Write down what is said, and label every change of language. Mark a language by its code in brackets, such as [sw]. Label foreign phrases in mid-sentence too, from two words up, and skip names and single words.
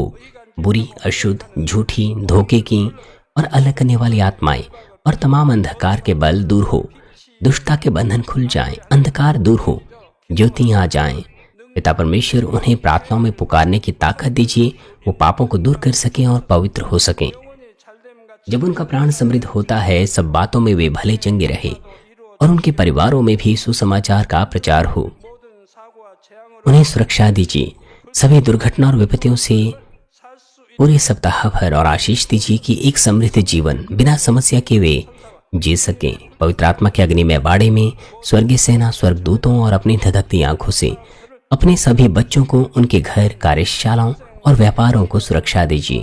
[hi] बुरी, अशुद्ध, झूठी, धोखे की और अलग करने वाली आत्माएं और तमाम अंधकार के बल दूर हो। दुष्टता के बंधन खुल जाएं, अंधकार दूर हो, ज्योतियां आ जाएं। पिता परमेश्वर, उन्हें प्रार्थनाओं में पुकारने की ताकत दीजिए। वो पापों को दूर कर सकें और पवित्र हो सकें। [ko] 영혼이 잘됨과 [hi] जब उनका प्राण समृद्ध होता है, सब बातों में वे भले चंगे रहे और उनके परिवारों में भी सुसमाचार का प्रचार हो। [ko] 모든 사고와 재앙으로 [hi] उन्हें सुरक्षा दीजिए सभी दुर्घटना और विपत्तियों से [ko] 살 수 [hi] पूरे सप्ताह भर और आशीष दीजिए कि एक समृद्ध जीवन बिना समस्या के वे जी सकें। पवित्र आत्मा के अग्निमय बाड़े में स्वर्गीय सेना स्वर्गदूतों और अपनी धधकती आंखों से अपने सभी बच्चों को, उनके घर, कार्यशालाओं और व्यापारों को सुरक्षा दीजिए।